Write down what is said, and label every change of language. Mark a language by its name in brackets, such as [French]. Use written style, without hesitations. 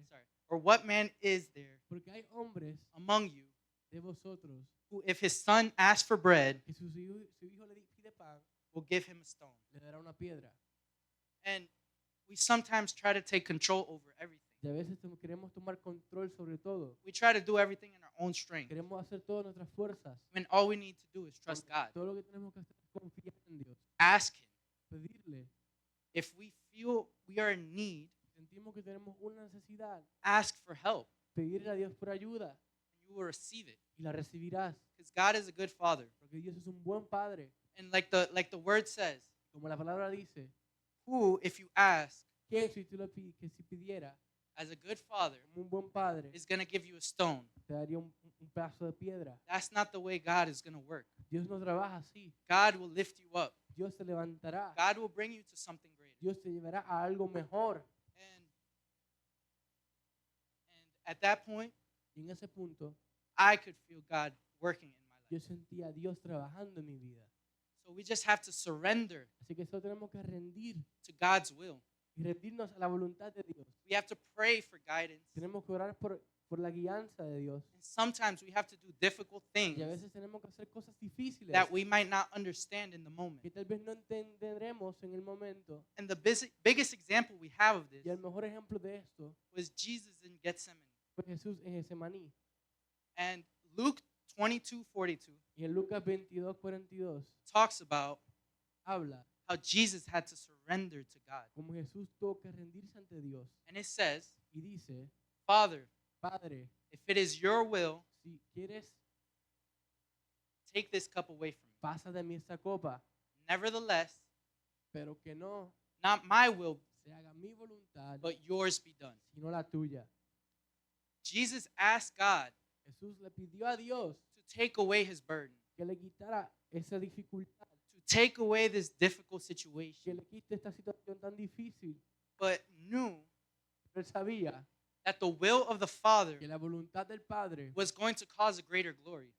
[English] sorry, or what man is there [Spanish] Porque hay hombres [English] among you [Spanish] de vosotros [English] who, if his son asks for bread, [Spanish] que su hijo le pide pan, [English] will give him a stone? [Spanish] le dará una piedra. [English] And we sometimes try to take control over everything. [Spanish] Y a veces queremos tomar control sobre todo. [English] We try to do everything in our own strength, [Spanish] Queremos hacer todas nuestras fuerzas. [English] when all we need to do is trust God. [Spanish] Todo lo que tenemos que hacer es confiar en Dios. [English] Ask him. [Spanish] Pedirle. [English] If we feel we are in need, [Spanish] Sentimos que tenemos una necesidad. [English] ask for help, [Spanish] Pedirle a Dios por ayuda [English] and you will receive it. [Spanish] y la recibirás. [English] Because God is a good father. [Spanish] Porque Dios es un buen padre. [English] And like the word says, [Spanish] Como la palabra dice, [English] who, if you ask, [Spanish] que si tú que si pidiera [English] as a good father, [Spanish] como un buen padre, [English] is going to give you a stone. [Spanish] te daría un pedazo de piedra. [English] That's not the way God is going to work. [Spanish] Dios no trabaja así. [English] God will lift you up. [Spanish] Dios te levantará. [English] God will bring you to something greater. [Spanish] Dios te llevará a algo mejor. [English] And at that point, [Spanish] Y en ese punto, [English] I could feel God working in my [Spanish] yo [English] life. [Spanish] sentía a Dios trabajando en mi vida. [English] So we just have to surrender [Spanish] Así que solo tenemos que rendir [English] to God's will. [Spanish] y rendirnos a la voluntad de Dios. [English] We have to pray for guidance. [Spanish] Tenemos que orar por la guianza de Dios. [English] And sometimes we have to do difficult things [Spanish] Y a veces tenemos que hacer cosas difíciles [English] that we might not understand in the moment. [Spanish] que tal vez no entenderemos en el momento. [English] And the biggest example we have of this [Spanish] Y el mejor ejemplo de esto [English] was Jesus in Gethsemane. [Spanish] fue Jesús en Getsemaní. [English] And Luke 22:42 [Spanish] Y en Lucas 22:42 [English] talks about [Spanish] habla [English] how Jesus had to surrender to God. [Spanish] como Jesús tuvo que rendirse ante Dios. [English] And it says, [Spanish] Y dice, [English] Father, [Spanish] Padre, [English] if it is your will, [Spanish] si quieres, [English] take this cup away from me. [Spanish] pasa de mí esta copa, [English] Nevertheless, [Spanish] pero que no [English] not my will, [Spanish] se haga mi voluntad, [English] but yours be done. [Spanish] sino la tuya. [English] Jesus asked God [Spanish] Jesús le pidió a Dios [English] to take away his burden, [Spanish] que le quitara esa dificultad, [English] to take away this difficult [Spanish] que [English] situation, [Spanish] le quite esta situación tan difícil. [English] but knew [Spanish] Pero él sabía [English] that the will of the Father [Spanish] que la voluntad del Padre [English] was going to cause a greater glory.